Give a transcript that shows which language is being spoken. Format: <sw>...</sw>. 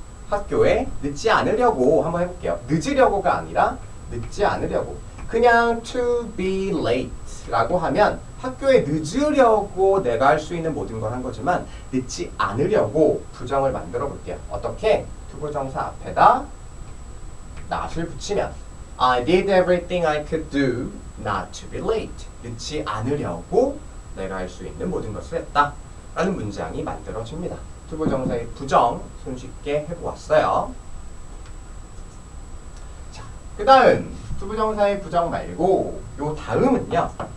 <ko>학교에 늦지 않으려고. 한번 해볼게요. 늦으려고가 아니라 늦지 않으려고. 그냥</ko> <en>to be late</en> <ko>라고 하면 학교에 늦으려고 내가 할 수 있는 모든 걸 한 거지만 늦지 않으려고 부정을 만들어 볼게요. 어떻게? 투부정사 앞에다 not을 붙이면</ko> <en>I did everything I could do not to be late.</en> <ko>늦지 않으려고 내가 할 수 있는 모든 것을 했다 라는 문장이 만들어집니다. 투부정사의 부정 손쉽게 해보았어요. 자, 그 다음 투부정사의 부정 말고 요 다음은요.</ko>